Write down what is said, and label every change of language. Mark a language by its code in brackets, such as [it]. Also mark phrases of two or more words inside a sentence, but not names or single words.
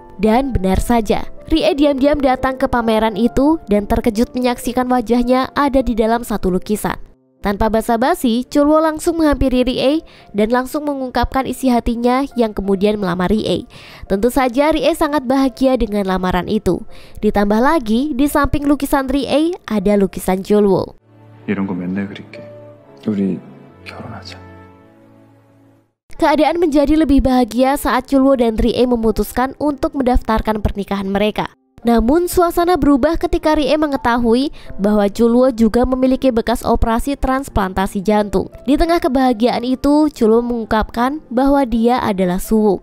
[id] Dan benar saja, Ri-e diam-diam datang ke pameran itu dan terkejut menyaksikan wajahnya ada di dalam satu lukisan. Tanpa basa-basi, Chulwo langsung menghampiri Ri-e dan langsung mengungkapkan isi hatinya yang kemudian melamar Ri-e. Tentu saja Ri-e sangat bahagia dengan lamaran itu. Ditambah lagi, di samping lukisan Ri-e ada lukisan Chulwo. [ko] 이런 거 맨날 그릴게. 우리 결혼하자. [id] Keadaan menjadi lebih bahagia saat Chulwo dan Ri-e memutuskan untuk mendaftarkan pernikahan mereka. Namun suasana berubah ketika Ri-e mengetahui bahwa Chulwo juga memiliki bekas operasi transplantasi jantung. Di tengah kebahagiaan itu, Chulwo mengungkapkan bahwa dia adalah Suwook.